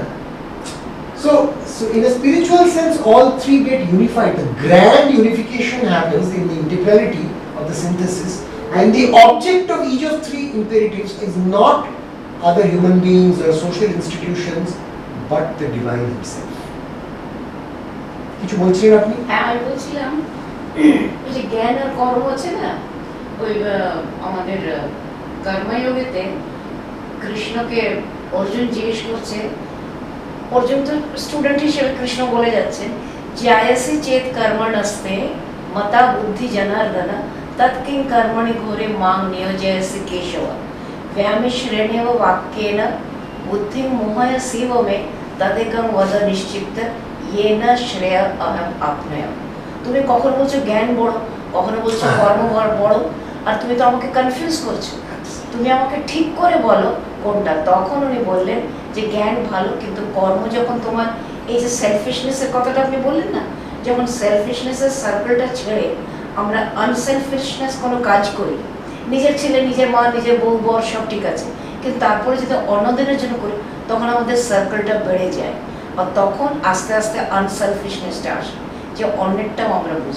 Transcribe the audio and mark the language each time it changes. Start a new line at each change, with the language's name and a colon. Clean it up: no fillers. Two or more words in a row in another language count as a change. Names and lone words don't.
English: So in a spiritual sense, all three get unified. The grand unification happens in the integrality of the synthesis, and the object of each of three imperatives is not other human beings or social institutions, but the divine himself.
Bangla: কিছু বলছিলেন আপনি? হ্যাঁ, আমি বলছিলাম এই যে জ্ঞান আর কর্ম আছে না, ওই আমাদের কর্মযোগেতে কৃষ্ণকে অর্জুন জিজ্ঞেস করছে, অর্জুন তো স্টুডেন্ট হিসেবে কৃষ্ণ বলে যাচ্ছেন,
Sanskrit: জ্যায়সি চেত কর্মণস্তে মতা বুদ্ধি জনার্দন তৎকিং কর্মণি ঘোরে মাং নিয়োজয়সি কেশব व्यामिश्रेणेव वाक्येन बुद्धिं मोहयसीव मे तदेकं वद निश्चित येन श्रेय अहम आपनयम्।
Bangla: তুমি কখনো বলছো জ্ঞান বড়, কখনো বলছো কর্ম বড়, আর তুমি তো আমাকে কনফিউজ করছো। তুমি আমাকে ঠিক করে বলো কোনটা। তখন উনি বললেন যে জ্ঞান ভালো, কিন্তু কর্ম যখন তোমার এই যে সেলফিশনেসের কথাটা আপনি বললেন না, যখন
English: selfishness circle
Bangla: ছেড়ে আমরা আনসেলফিশনেস কোনো কাজ করি, নিজের ছেলে, নিজের মা, নিজের বউ, বর সব ঠিক আছে, কিন্তু তারপরে যদি অন্যদের জন্য করি তখন আমাদের সার্কেলটা বেড়ে যায়, বা তখন আস্তে আস্তে আনসেলফিশনেসটা আসে, যে অন্যেরটাও আমরা বুঝি।